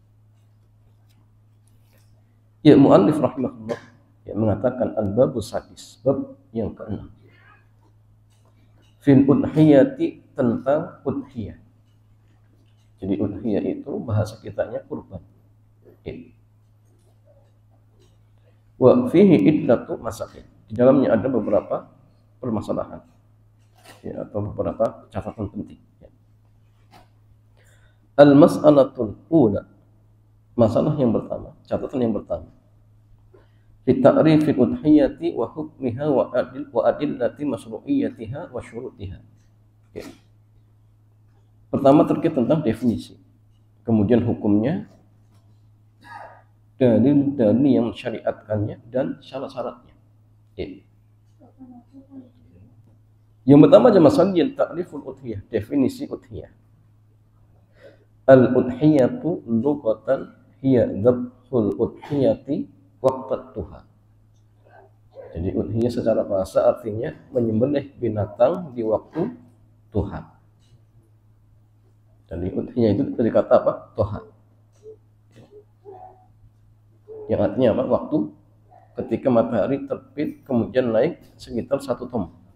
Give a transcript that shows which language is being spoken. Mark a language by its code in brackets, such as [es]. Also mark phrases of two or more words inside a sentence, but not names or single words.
[id] Ya, [ar] المؤلف رحمه الله [id] ya mengatakan [ar] الباب السادس, [id] bab yang ke-6, [ar] في الأضحية, [id] tentang udhiyah. Jadi udhiyah itu bahasa kitanya kurban. [ar] وفيه عدة مسائل, [id] di dalamnya ada beberapa permasalahan ya, atau beberapa catatan penting ya. [ar] المسألة الأولى, [id] masalah yang pertama, catatan yang pertama, [ar] في تعريف الأضحية وحكمها وأدلة مشروعيتها وشروطها. [id] Okay. Pertama terkait tentang definisi, kemudian hukumnya, dalil-dalil yang mensyariatkannya, dan syarat-syaratnya. Okay. Yang pertama jemaah sekalian, [ar] تعريف الأضحية, [id] definisi udhiyah. [ar] الأضحية لغة هي ذبح الأضحية وقت الضحى. [id] Jadi udhiyah secara bahasa artinya menyembelih binatang di waktu tuha. Jadi udhiyah itu dari kata apa? Tuha. Yang artinya apa? Waktu ketika matahari terbit kemudian naik sekitar 1 tombak.